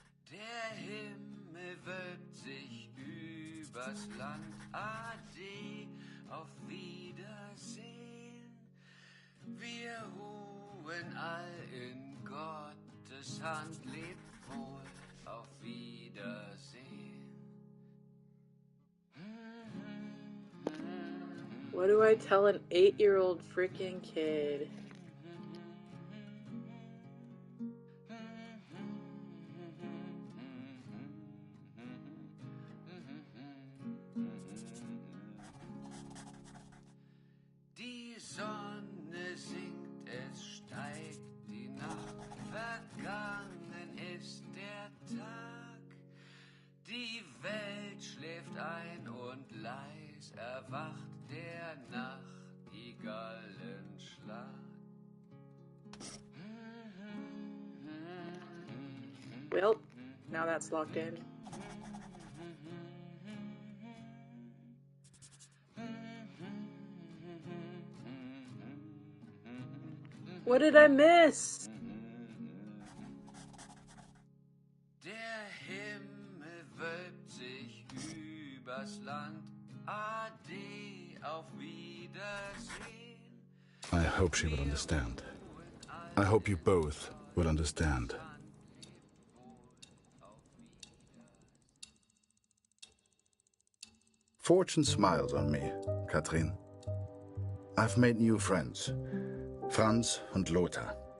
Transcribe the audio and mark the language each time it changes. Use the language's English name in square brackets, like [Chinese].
[German] Der Himmel wölbt sich übers Land. Ade, auf Wiedersehen. Wir ruhen all in Gottes Hand. Lebt wohl, auf Wiedersehen. [English] What do I tell an 8-year-old freaking kid? [German] Die Sonne sinkt, es steigt die Nacht, vergangen ist der Tag. Die Welt schläft ein und leis erwacht der Nachtigallenschlag. [English] Well, now that's locked in. What did I miss? [German] Der Himmel wölbt sich übers Land. Ade, auf Wiedersehen. [English] I hope she will understand. I hope you both will understand. Fortune smiles on me, Katrin. I've made new friends, Franz and Lothar.